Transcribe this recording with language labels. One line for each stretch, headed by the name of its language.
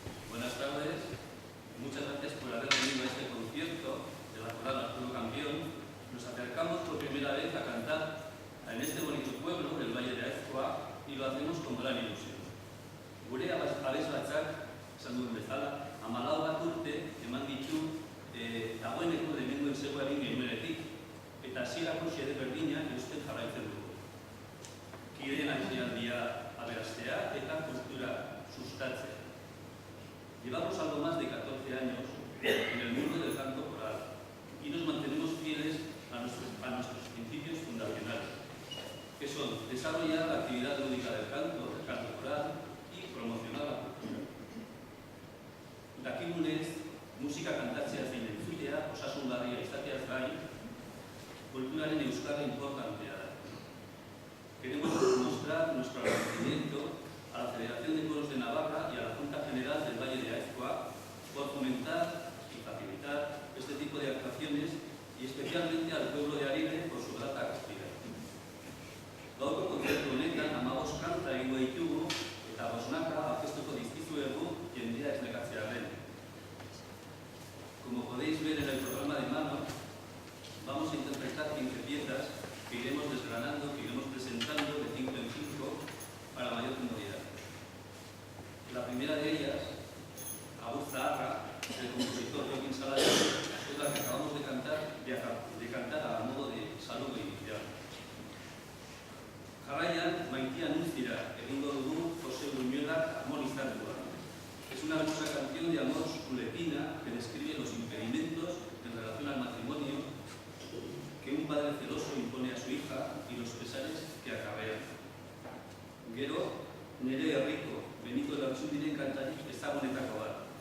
Spanish: Buenas tardes, muchas gracias por haber venido a este concierto de la coral Arturo Kampion. Nos acercamos por primera vez a cantar en este bonito pueblo, el Valle de Aizkoa, y lo hacemos con gran ilusión.
Basque: Gure abesbatzak, esan duen bezala, 14 bat urte eman ditu dagoeneko lehenengo enseguaren genuenetik, eta hasierako xede berdina eusten jarraitzen dugu. Kideen aisialdia aberastea eta kultura sustatzea.
Spanish: Llevamos algo más de 14 años en el mundo del canto coral y nos mantenemos fieles a nuestros principios fundacionales, que son desarrollar la actividad lúdica del canto coral y promocionar la cultura.
Basque: Dakigunez, musika kantatzea zein entzutea, osasungarria izateaz gain, kulturaren euskara importantea da.
Spanish: Queremos mostrar nuestro agradecimiento a la Federación de Coros de Navarra y a la Junta General del Valle de Aizkoa por fomentar y facilitar este tipo de actuaciones y especialmente al pueblo de Arire por su grata acogida.
Basque: Gaurko kontzertu honetan 15 kanta egingo ditugu eta 5 aurkeztuko dizkizuegu jendea esnekatzearren.
Spanish: Como podéis ver en el programa de mano, vamos a interpretar 15 piezas que iremos desgranando, que iremos presentando de 5 en 5 para mayor comodidad. La primera de ellas, Agur Zaharra, del compositor Joaquín Salario, es la que acabamos de cantar a modo de saludo inicial.
Basque: Jarraian, Maitia Nunzira, egingo dugu José Buñuelak armonizandua.
Spanish: Es una hermosa canción de amor suletina que describe los impedimentos en relación al matrimonio que un padre celoso impone a su hija y los pesares que acarrean.
Basque: Gero, nire herriko, Benito Lertxundiren kantarik ezagunetako bat.